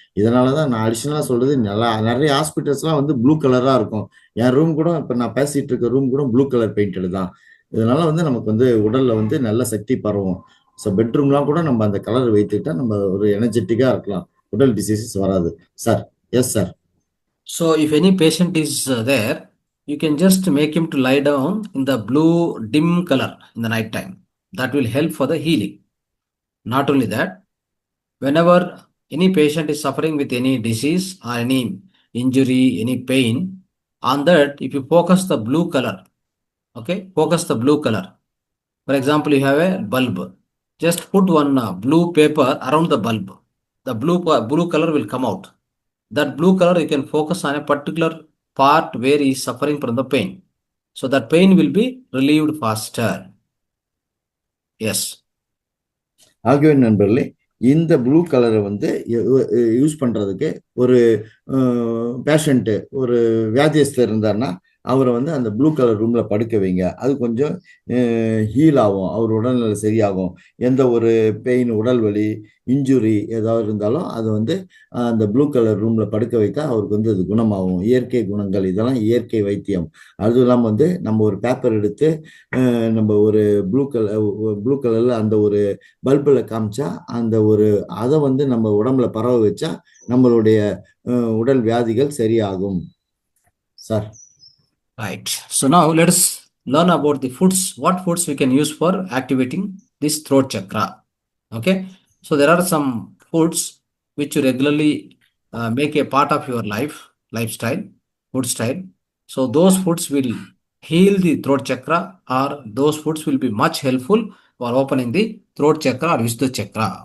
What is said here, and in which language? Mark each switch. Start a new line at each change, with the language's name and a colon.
Tamil: இதனாலதான் நான் அடிஷனலா சொல்றது, நிறைய ஹாஸ்பிட்டல்ஸ்லாம் வந்து ப்ளூ கலரா இருக்கும். என் ரூம் கூட இப்ப நான் பேசிட்டு இருக்க ரூம் கூட ப்ளூ கலர் பெயிண்டட் தான். இதனால வந்து நமக்கு வந்து உடல்ல வந்து நல்ல சக்தி பரவும். ஸோ பெட்ரூம்லாம் கூட நம்ம அந்த கலர் வைத்துக்கிட்டா நம்ம ஒரு எனர்ஜெட்டிக்கா இருக்கலாம், உடல் டிசீசஸ் வராது.
English: Sir, yes sir. So if any patient is there, you can just make him to lie down in the blue dim color in the night time. That will help for the healing. Not only that, whenever any patient is suffering with any disease or any injury, any pain, on that, if you focus the blue color, okay, focus the blue color. For example, you have a bulb. Just put one blue paper around the bulb. The blue color will come out. That blue color you can focus on a particular part where he is suffering from the pain. So that pain will be relieved faster. Yes.
Tamil: ஆகவே நண்பர்களே, இந்த blue கலரை வந்து use பண்றதுக்கு ஒரு patient, ஒரு வியாதியஸ்தர் இருந்தாருன்னா அவரை வந்து அந்த ப்ளூ கலர் ரூம்ல படுக்க வைங்க. அது கொஞ்சம் ஹீல் ஆகும், அவர் உடல்நிலை சரியாகும். எந்த ஒரு பெயின், உடல் வலி, இன்ஜுரி ஏதாவது இருந்தாலும் அது வந்து அந்த ப்ளூ கலர் ரூம்ல படுக்க வைத்தா அவருக்கு வந்து அது குணமாகும். இயற்கை குணங்கள், இதெல்லாம் இயற்கை வைத்தியம். அதுவும் இல்லாமல் வந்து நம்ம ஒரு பேப்பர் எடுத்து நம்ம ஒரு ப்ளூ கலர்ல அந்த ஒரு பல்பில் காமிச்சா அந்த ஒரு அதை வந்து நம்ம உடம்புல பரவ வச்சா நம்மளுடைய உடல் வியாதிகள் சரியாகும் sir.
English: Right. So now let us learn about the foods. What foods we can use for activating this throat chakra. Okay. So there are some foods which you regularly make a part of your lifestyle, food style. So those foods will heal the throat chakra, or those foods will be much helpful for opening the throat chakra or Vishuddha chakra.